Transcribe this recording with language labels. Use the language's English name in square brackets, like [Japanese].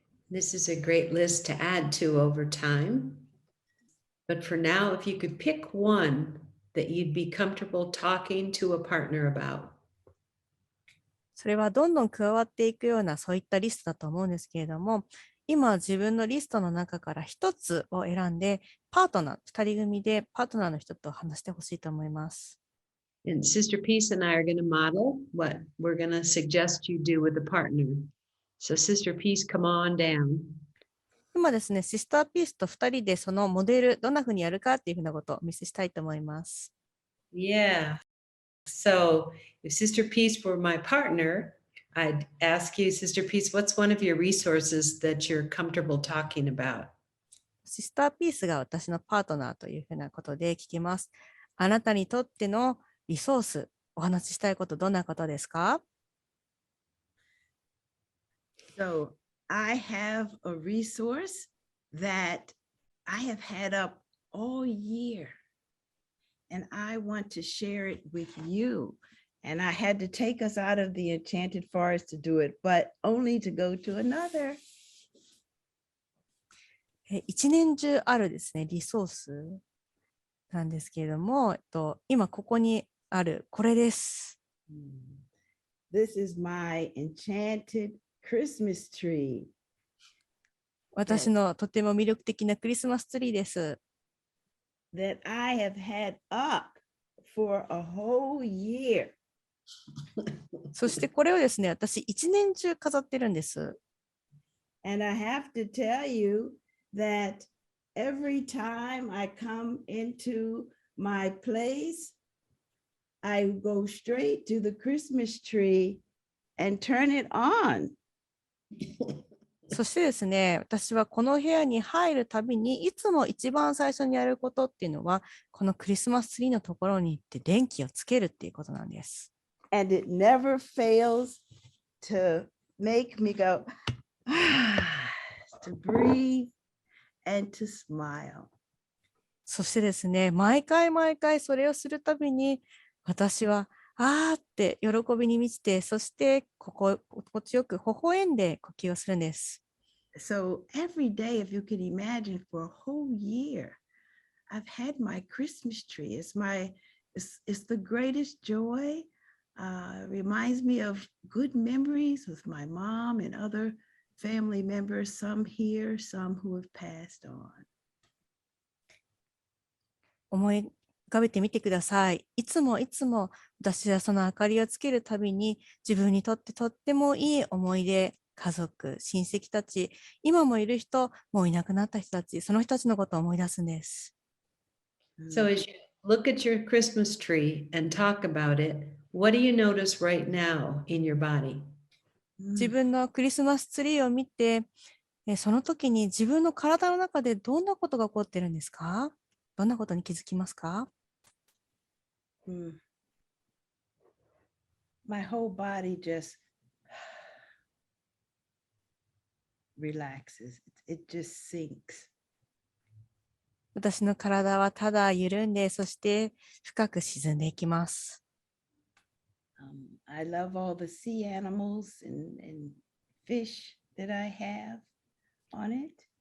[English] This is a great list to add to over time. But for now, if you could pick one that you'd be comfortable talking to a partner about. [Japanese] それはどんどん加わっていくようなそういったリストだと思うんですけれども、今自分のリストの中から一つを選んで、パートナー、2人組でパートナーの人と話してほしいと思います。 [English] And Sister Peace and I are going to model what we're going to suggest you do with a partner. So Sister Peace, come on down. [Japanese] 今ですね、シスターピースと2人でそのモデル、どんなふうにやるかっていうふうなことをお見せしたいと思います。 [English] Yeah. So if Sister Peace were my partner, I'd ask you, Sister Peace, what's one of your resources that you're comfortable talking about? [Japanese] シスターピースが私のパートナーというふうなことで聞きます。あなたにとってのリソース、お話ししたいことどんなことですか？ [English] So I have a resource that I have had up all year, and I want to share it with you. And I had to take us out of the enchanted forest to do it, but only to go to another. [Japanese] 一年中あるですね、リソースなんですけれども、今ここにあるこれです。 [English] This is my enchanted Christmas tree. [Japanese] 私のとても魅力的なクリスマスツリーです。 [English] That I have had up for a whole year. [Japanese] そしてこれをですね、私一年中飾ってるんです。 [English] And I have to tell you that every time I come into my place, I go straight to the Christmas tree and turn it on. [Japanese] そしてですね、私はこの部屋に入るたびにいつも一番最初にやることっていうのは、このクリスマスツリーのところに行って電気をつけるっていうことなんです。 [English] And it never fails to make me go, to breathe and to smile. [Japanese] そしてですね、毎回それをするたびに、私はあーって喜びに満ちて、そして心地よく微笑んで呼吸をするんです。 [English] So every day, if you can imagine, for a whole year, I've had my Christmas tree. It's the greatest joy. Reminds me of good memories with my mom and other family members, some here, some who have passed on. [Japanese] 思い浮かべてみてください。いつも私はその明かりをつけるたびに自分にとってとってもいい思い出、家族、親戚たち、今もいる人、もういなくなった人たち、その人たちのことを思い出すんです。 [English] So as you look at your Christmas tree and talk about it, what do you notice right now in your body? [Japanese] 自分のクリスマスツリーを見て、その時に自分の体の中でどんなことが起こってるんですか？どんなことに気づきますか？ [English] My whole body just relaxes. It just sinks. [Japanese] 私の体はただ緩んで、そして深く沈んでいきます。 [English] I love all the sea animals and fish that I have on it.